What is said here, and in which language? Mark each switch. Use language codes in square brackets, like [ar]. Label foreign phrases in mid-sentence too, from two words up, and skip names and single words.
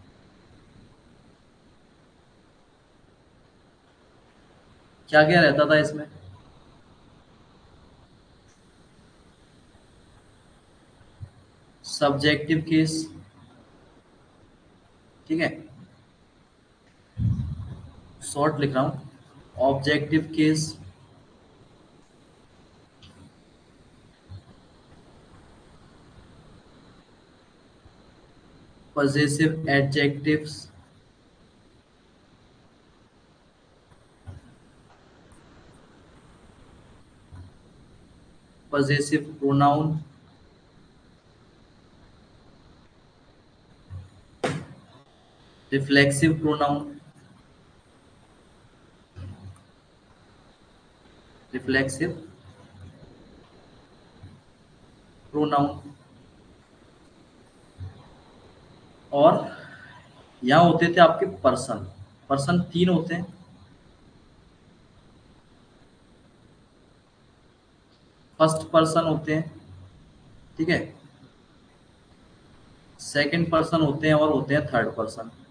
[hi] क्या क्या रहता था इसमें, [en] subjective case, [hi] ठीक है, शॉर्ट लिख रहा हूं। [en] objective case, possessive adjectives, possessive pronoun, reflexive pronoun, reflexive pronoun, [hi] और यहाँ होते थे आपके पर्सन। पर्सन तीन होते हैं। [en] first person [hi] होते हैं, ठीक है, [en] second person [hi] होते हैं, और होते हैं [en] third person.